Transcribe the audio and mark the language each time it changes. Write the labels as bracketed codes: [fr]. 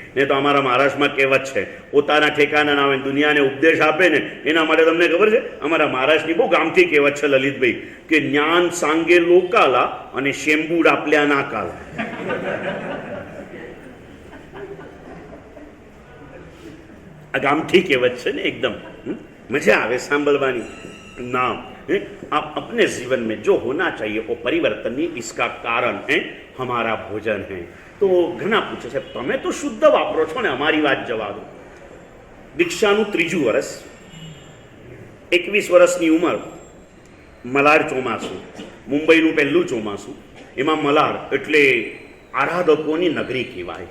[gu] ને તો અમારા મહારાષ્ટ્રમાં કહેવત છે, પોતાના ઠેકાના ના આવે દુનિયાને ઉપદેશ આપે ને એના માટે તમને ખબર છે, અમારા મહારાષ્ટ્રની બહુ ગામથી કહેવત છે લલિતભાઈ, કે [mr] જ્ઞાન સાંગે લોકાલા અને શેમ્બુડ આપલ્યા ના કાલા. [gu] આ ગામઠી કહેવત છે ને, એકદમ મજા આવે સાંભળવાની. [hi] नाम आप अपने जीवन में जो होना चाहिए वो परिवर्तन नहीं, इसका कारण है हमारा भोजन है. तो घना पूछे [gu] છે તમે તો શુદ્ધ વાપરો છો ને, અમારી વાત જવા દો. દીક્ષાનું 3જું વર્ષ, 21 વર્ષની ઉંમર, મલાડ ચોમાસું, મુંબઈનું પહેલું ચોમાસું. એમાં મલાડ એટલે આરાધકોની નગરી કહેવાય.